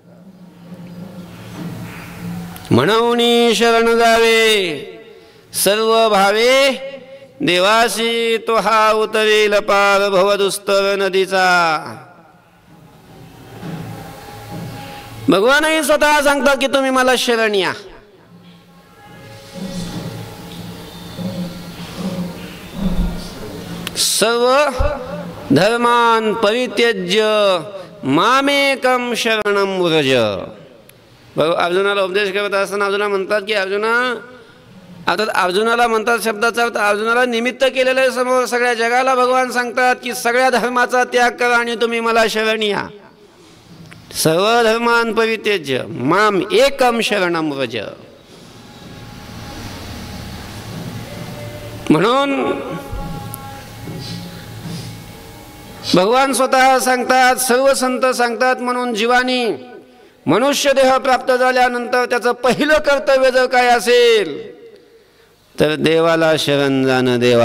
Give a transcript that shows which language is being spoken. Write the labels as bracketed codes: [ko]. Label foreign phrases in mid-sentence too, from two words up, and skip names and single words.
[mr] म्हणून शरण जावे सर्व भावे, देवासी तो हा उतरेल पार भवदुस्तर नदीचा. भगवानही स्वतः सांगतात की तुम्ही मला शरण या. [sa] सर्व धर्मान परित्यज्य मामेकम शरणम व्रज. [mr] अर्जुनाला उपदेश करत असताना अर्जुना म्हणतात की अर्जुनाला म्हणतात शब्दाचा अर्थ, अर्जुनाला निमित्त केलेलं आहे समोर सगळ्या जगाला भगवान सांगतात की सगळ्या धर्माचा त्याग करा आणि तुम्ही मला शरण या. [sa] सर्व धर्मान परित्यज्य माम एकम शरणम व्रज. [mr] म्हणून भगवान स्वतः सांगतात, सर्व संत सांगतात, म्हणून जीवानी मनुष्य देह प्राप्त झाल्यानंतर त्याचं पहिलं कर्तव्य जर काय असेल तर देवाला शरण जाणं.